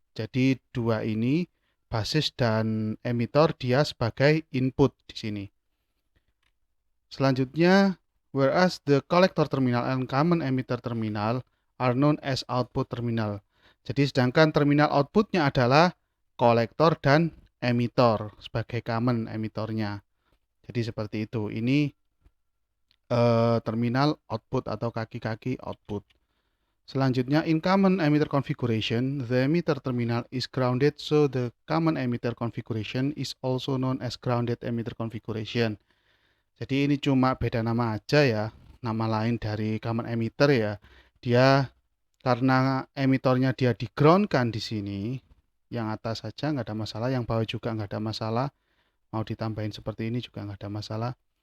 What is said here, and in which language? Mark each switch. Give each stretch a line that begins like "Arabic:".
Indonesian: Jadi dua ini, basis dan emitter, dia sebagai input di sini. Selanjutnya,
English: whereas the collector terminal and common emitter terminal are known as output terminal.
Indonesian: Jadi sedangkan terminal outputnya adalah kolektor dan emitter sebagai common emitternya. Jadi seperti itu. Ini terminal output atau kaki-kaki output. Selanjutnya,
English: in common emitter configuration, the emitter terminal is grounded, so the common emitter configuration is also known as grounded emitter configuration.
Indonesian: Jadi ini cuma beda nama aja ya, nama lain dari common emitter ya. Dia karena emitornya dia di groundkan di sini, yang atas saja nggak ada masalah, yang bawah juga nggak ada masalah. Mau ditambahin seperti ini juga nggak ada masalah.